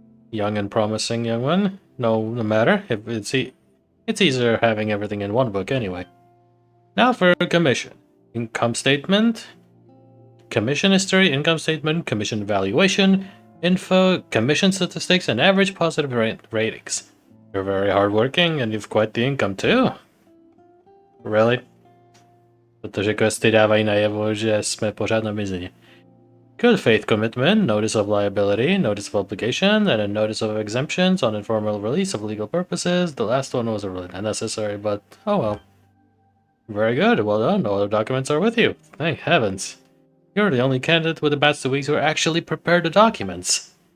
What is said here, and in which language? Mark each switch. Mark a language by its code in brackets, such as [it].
[en] Young and promising young one. No matter. If it's easier having everything in one book anyway. Now for commission. Income statement. Commission history, income statement, commission evaluation, info, commission statistics, and average positive ratings. You're very hardworking and you've quite the income too. Really? [cs] Protože questy dávají najevo, že jsme pořád na mizině. [en] Good faith commitment, notice of liability, notice of obligation, and a notice of exemptions on informal release of legal purposes. The last one was really unnecessary, but oh well. Very good, well done, all the documents are with you. Thank heavens. You're the only candidate with the past 2 weeks who actually prepared the documents.